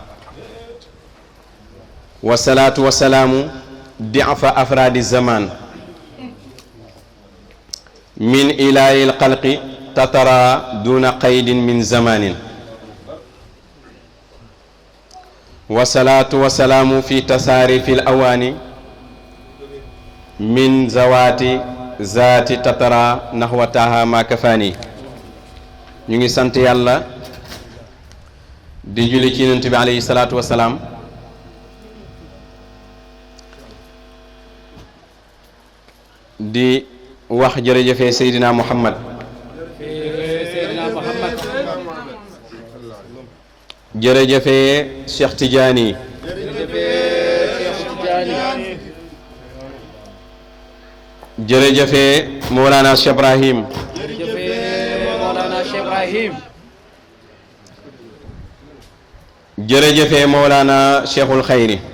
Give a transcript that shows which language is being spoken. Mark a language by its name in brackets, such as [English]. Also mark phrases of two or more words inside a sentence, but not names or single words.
[Arabic] والصلاة والسلام ضعف أفراد الزمان من إله الخلق تترى دون قيد من زمان. والصلاة والسلام في تصاريف الأواني من زوات ذات تترى نحوتها ما كفاني. [Wolof] ñu ngi sant yàlla di julli ci Yonent bi [Arabic] عليه الصلاة والسلام [Wolof] di wax jërëjëfe Seydina Muhammad jërëjëfe Cheikh Tidiane jërëjëfe Mawlana Cheikh Ibrahim jërëjëfe Mawlana Cheikhul Khayri.